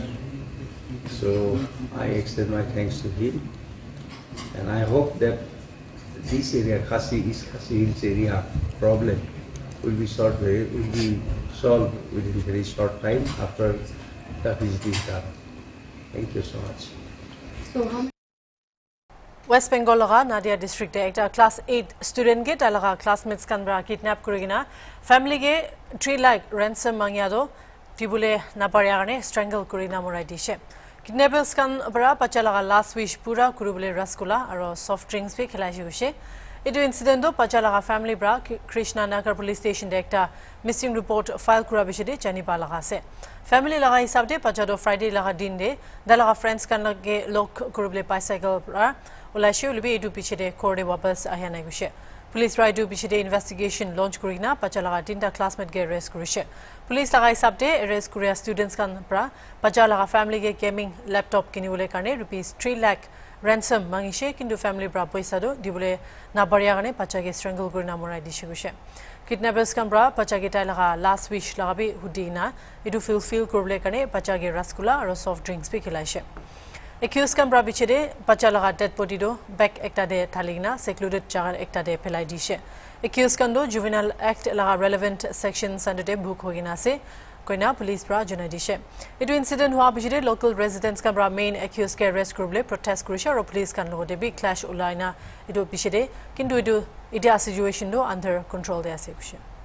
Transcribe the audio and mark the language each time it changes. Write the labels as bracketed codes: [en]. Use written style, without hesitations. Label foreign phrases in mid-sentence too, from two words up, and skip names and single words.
[en] So I extend my thanks to him, and I hope that this area, East Khasi Hills area problem will be solved within very short time after the visit is done. Thank you so much. [nag] West Bengal laga Nadia district ekta [en] class 8 student [nag] ge talaga classmates kan bra kidnap kurigina family ge 3 lakh ransom mangyado tibule naparia gane strangle kurina morai dishe. Kidnappers kan bra pacha laga [en] last wish [nag] pura kurubule rasgulla aro [en] soft drinks [nag] be khelai juse. Etu incident do pacha laga family bra Krishna Nagar police station ekta [en] missing report file [nag] kura bishede chani ba laga se. Family laga hisab de pacha do Friday laga din de dalaga friends kan lage lok kurubule bicycle bra Ulashe [en] will be [nag] edu pichede korde wapas ahana gushe. Police right do pichede [en] investigation launch [nag] kurina pachalaga tinta classmate ge arrest kurishe. Police laga hisabde arrest kuria students kan pra pachalaga family ge [en] gaming laptop [nag] kinibule karne rupees 3 lakh ransom mangishe kintu family bra paisa do dibule na bariya gane pacha ge strangle kurina morai dishe gushe. Kidnappers kan bra pacha ge laga [en] last wish [nag] laga bi hudina edu fulfill kurble karne pacha ge rasgulla aro [en] soft drinks [nag] bi khilaishe. Accused kan bra bichede pacha laga [en] dead body [nag] do back ekta de thalina secluded jagar ekta de phelai dishe. Accused kan do [en] juvenile act [nag] laga [en] relevant sections under [nag] de book hogina se koina police bra jana dishe. Etu incident hua bichede [en] local residents [nag] kan bra [en] main accused [nag] ke arrest kurble protest kurisha aro police kan lo de bi clash ulaina etu bichede kintu etu ida situation do [en] under control [nag] de ase kushe.